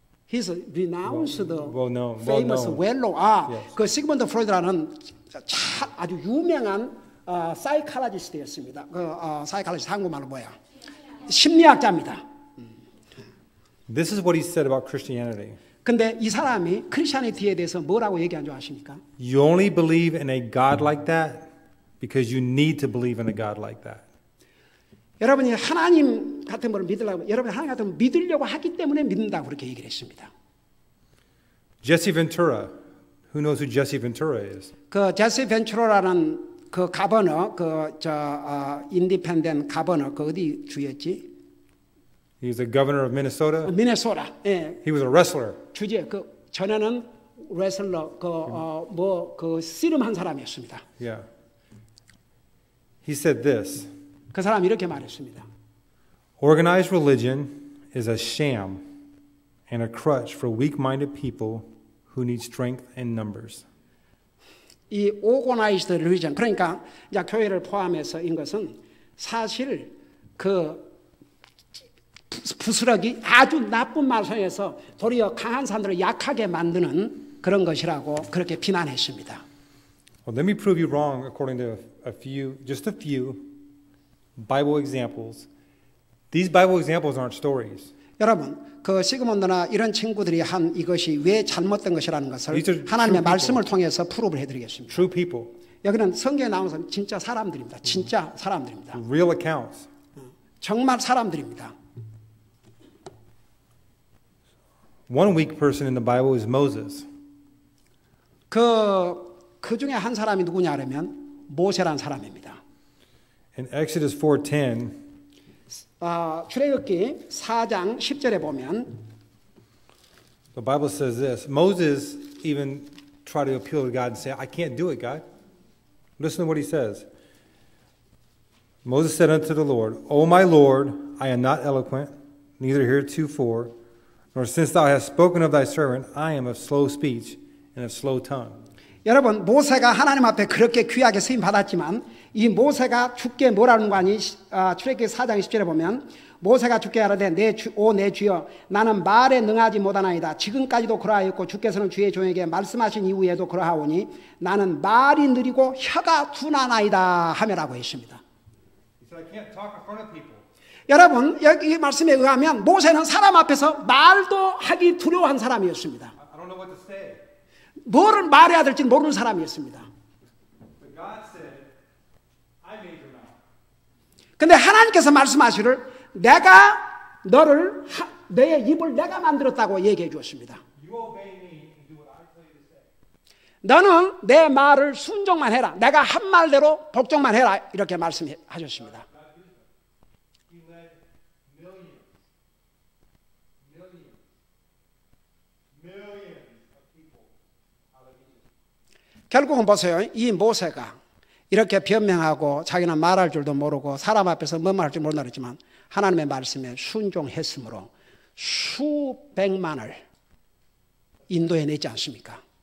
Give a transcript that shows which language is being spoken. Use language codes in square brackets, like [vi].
[en] He's renounced, famous, well-known. Yes. [ko] 그 시그먼드 프로이드라는 아주 유명한 사이콜로지스트였습니다. 사이콜로지스트 한국말로 뭐야? 심리학자입니다. [en] This is what he said about Christianity. [ko] 근데 이 사람이 크리스천리티에 대해서 뭐라고 얘기한 줄 아십니까? [en] You only believe in a God like that because you need to believe in a God like that. [ko] 여러분이 하나님 같은 분을 믿으려고 여러분이 하나님 같은 분을 믿으려고 하기 때문에 믿는다고 그렇게 얘기를 했습니다. [en] Jesse Ventura. Who knows who Jesse Ventura is? [ko] 그 제시 벤츄라라는 그 가버너 인디펜던트 가버너 그 어디 주였지? [en] He's the governor of Minnesota. [ko] 미네소타. 예. [en] He was a wrestler. [ko] 주제 그 전에는 레슬러 그 씨름한 사람이었습니다. [en] Yeah. He said this. [ko] 그 사람이 이렇게 말했습니다. [en] Organized religion is a sham and a crutch for weak-minded people who need strength and numbers. [ko] 이 오거나이즈드 릴리전 그러니까 이제 교회를 포함해서인 것은 사실 그 부스러기 아주 나쁜 말씀에서 도리어 강한 사람들을 약하게 만드는 그런 것이라고 그렇게 비난했습니다. [en] Well, let me prove you wrong according to just a few Bible examples. These Bible examples aren't stories. [ko] 여러분, 그 시그먼드나 이런 친구들이 한 이것이 왜 잘못된 것이라는 것을 하나님의 말씀을 통해서 프루브를 해드리겠습니다. [en] True people. [ko] 여기는 성경에 나오는 사람 진짜 사람들입니다. 진짜 사람들입니다. [en] Real accounts. [ko] 정말 사람들입니다. [en] One weak person in the Bible is Moses. [ko] 그 중에 한 사람이 누구냐 하면 모세라는 사람입니다. [en] In Exodus 4:10, [ko] 출애굽기 4장 10절에 보면 [en] the Bible says this. Moses even tried to appeal to God and say, I can't do it, God. Listen to what he says. Moses said unto the Lord, O my Lord, I am not eloquent, neither heretofore, nor since thou hast spoken of thy servant, I am of slow speech and of slow tongue. [ko] 여러분 모세가 하나님 앞에 그렇게 귀하게 쓰임 받았지만 이 모세가 주께 뭐라는 거 아니? 출애굽기 4장 10절에 보면 모세가 주께 하라되 내 주여 나는 말에 능하지 못하나이다. 지금까지도 그러하였고 주께서는 주의 종에게 말씀하신 이후에도 그러하오니 나는 말이 느리고 혀가 둔하나이다 하매라고 했습니다. [en] He said, I can't talk in front of people. [ko] 여러분 여기 말씀에 의하면 모세는 사람 앞에서 말도 하기 두려워한 사람이었습니다. [en] I don't know what to say. [ko] 뭐를 말해야 될지 모르는 사람이었습니다. [en] But God said, I made your mouth. [ko] 근데 하나님께서 말씀하시를 내가 너의 입을 내가 만들었다고 얘기해 주었습니다. [en] You obey me and do what I tell you to say. [ko] 너는 내 말을 순종만 해라. 내가 한 말대로 복종만 해라. 이렇게 말씀하셨습니다. [en] He led millions of people out of Egypt. [ko] 결국은 보세요. 이 모세가 이렇게 변명하고 자기는 말할 줄도 모르고 사람 앞에서 뭐 말할 줄 모른다 그랬지만 하나님의 말씀에 순종했으므로 수백만을 인도해내지 않습니까?